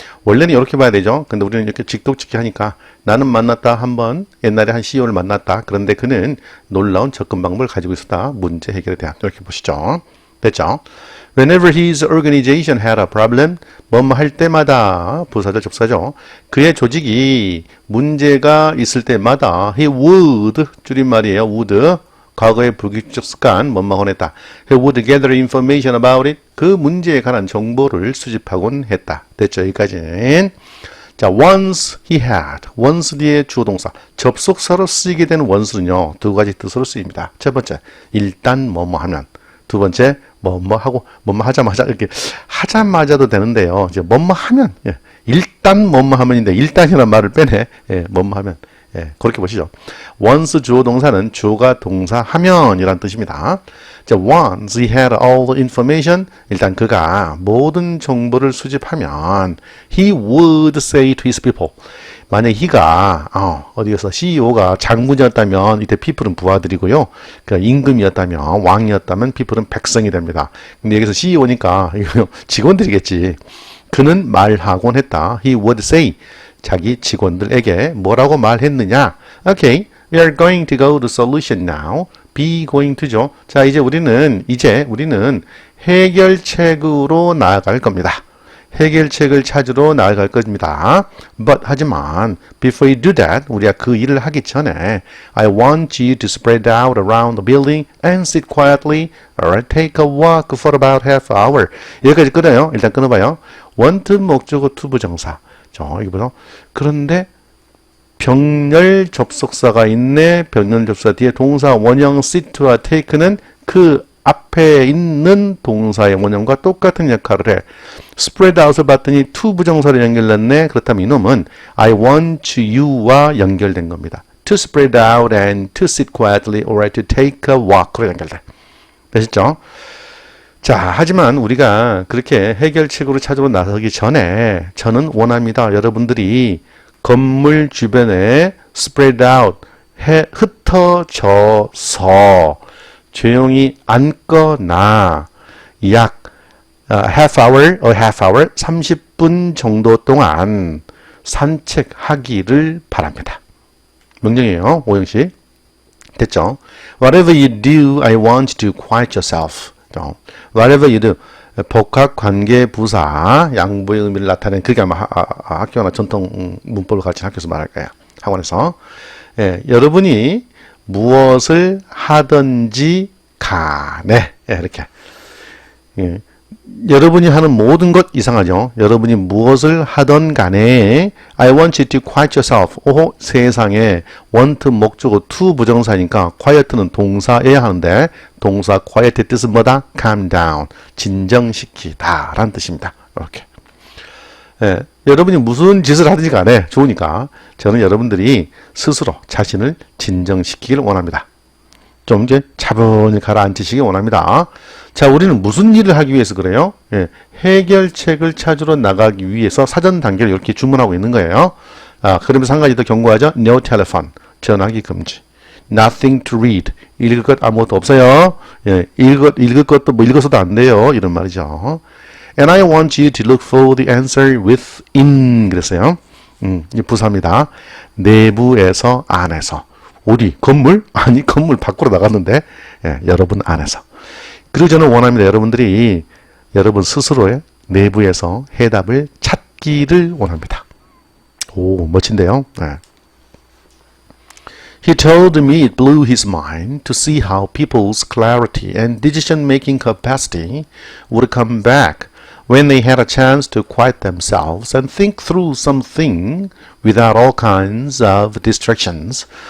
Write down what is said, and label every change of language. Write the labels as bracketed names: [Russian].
[Korean] 원래는 이렇게 봐야 되죠. 근데 우리는 이렇게 직독직히 하니까 나는 만났다. 한번 옛날에 한 CEO를 만났다. 그런데 그는 놀라운 접근 방법을 가지고 있었다. 문제 해결에 대한. 이렇게 보시죠. 됐죠? [English] Whenever his organization had a problem, [Korean] 뭐뭐 할 때마다 부사절 접사죠. 그의 조직이 문제가 있을 때마다 [English] he would [Korean] 줄임말이에요. would 과거의 불규칙 습관 뭐뭐 혼했다. [English] He would gather information about it. [Korean] 그 문제에 관한 정보를 수집하곤 했다. 됐죠? 여기까지는. 자, [English] once he had. [Korean] once 뒤에 주어 동사. 접속사로 쓰이게 된 once는요. 두 가지 뜻으로 쓰입니다. 첫 번째, 일단 뭐뭐 하면. 두 번째, 뭐뭐 하고 뭐뭐 하자마자 이렇게 하자마자도 되는데요. 이제 뭐뭐 하면 일단 뭐뭐 하면인데 일단이라는 말을 빼네. 뭐뭐 하면 그렇게 보시죠. once 주어 동사는 주어가 동사 하면이란 뜻입니다. 자, [English] once he had all the information [Korean] 일단 그가 모든 정보를 수집하면 [English] he would say to his people [Korean] 만약 he가 어디에서 CEO가 장군이었다면 이때 people은 부하들이고요. 그러니까 임금이었다면 왕이었다면 people은 백성이 됩니다. 근데 여기서 CEO니까 직원들이겠지. 그는 말하곤 했다. [English] He would say [Korean] 자기 직원들에게 뭐라고 말했느냐? [English] Okay, we are going to go to solution now. Be going to죠. [Korean] 자, 이제 우리는 해결책으로 나아갈 겁니다. 해결책을 찾으러 나아갈 겁니다. [English] But [Korean] 하지만 [English] before you do that, [Korean] 우리가 그 일을 하기 전에 [English] I want you to spread out around the building and sit quietly or take a walk for about half hour. [Korean] 여기까지 끊어요. 일단 끊어봐요. want 목적어 to 부정사. 이거 보세요. 그런데 병렬 접속사가 있네. 병렬 접속사 뒤에 동사 원형 sit와 take는 그 앞에 있는 동사의 원형과 똑같은 역할을 해. spread out을 봤더니 to 부정사로 연결됐네. 그렇다면 이놈은 I want you와 연결된 겁니다. [English] to spread out and to sit quietly or to take a walk로 연결돼. [Korean] 되셨죠? 자, 하지만 우리가 그렇게 해결책으로 찾으러 나서기 전에 저는 원합니다. 여러분들이 건물 주변에 spread out, 흩어져서 조용히 앉거나 약 half hour, 30분 정도 동안 산책하기를 바랍니다. 명령이에요. 오영씨. 됐죠? [English] Whatever you do, I want you to quiet yourself. Whatever you do. [Korean] 복합관계 부사 양보의 의미를 나타내는 그게 아마 학교나 전통 문법을 가르치는 학교에서 말할 거예요. 학원에서. 여러분이 무엇을 하든지 간에 이렇게 여러분이 하는 모든 것 이상하죠. 여러분이 무엇을 하던 간에 [English] I want you to quiet yourself. [Korean] 오호, 세상에 want 목적어 to 부정사니까 quiet는 동사여야 하는데 동사 quiet의 뜻은 뭐다? [English] calm down. [Korean] 진정시키다 라는 뜻입니다. 이렇게. 여러분이 무슨 짓을 하든지 간에 좋으니까 저는 여러분들이 스스로 자신을 진정시키기를 원합니다. 좀 이제 차분히 가라앉히시기 원합니다. 자, 우리는 무슨 일을 하기 위해서 그래요? 해결책을 찾으러 나가기 위해서 사전 단계를 이렇게 주문하고 있는 거예요. 그러면서 한 가지 더 경고하죠. [English] No telephone. [Korean] 전화기 금지. [English] Nothing to read. [Korean] 읽을 것 아무것도 없어요. 읽을 것도 뭐 읽어서도 안 돼요. 이런 말이죠. [English] And I want you to look for the answer within. [Korean] 그랬어요. 이 부사입니다. 내부에서 안에서. 어디? 건물? 아니, 건물 밖으로 나갔는데 여러분 안에서. 그리고 저는 원합니다. 여러분들이 여러분 스스로의 내부에서 해답을 찾기를 원합니다. 오, 멋진데요. [English] He told me it blew his mind to see how people's clarity and decision-making capacity would come back when they had a chance to quiet themselves and think through something without all kinds of distractions.